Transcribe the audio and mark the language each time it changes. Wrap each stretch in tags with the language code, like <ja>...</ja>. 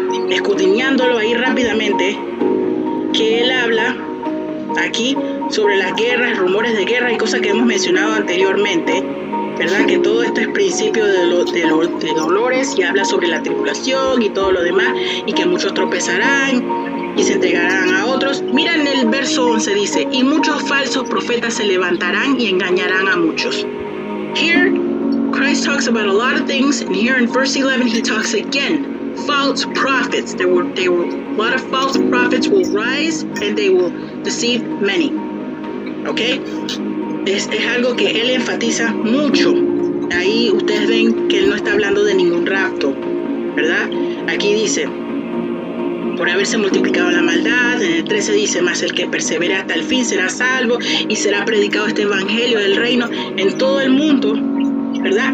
<es>Escudriñándolo ahí rápidamente, que Él habla aquí sobre las guerras, rumores de guerra y cosas que hemos mencionado anteriormente, ¿verdad? Que todo esto es principio de dolores, y habla sobre la tribulación y todo lo demás, y que muchos tropezarán y se entregarán a otros. Mira en el verso 11 dice, y muchos falsos profetas se levantarán y engañarán a muchos.</es> <en>Here, Christ talks about a lot of things, and here in verse 11 he talks again. False prophets. There will a lot of false prophets will rise and they will deceive many. Okay?</en> <es>Es algo que él enfatiza mucho. Ahí ustedes ven que él no está hablando de ningún rapto, ¿verdad? Aquí dice, por haberse multiplicado la maldad. En el 13 dice, mas el que persevere hasta el fin será salvo, y será predicado este evangelio del reino en todo el mundo, ¿verdad?</es>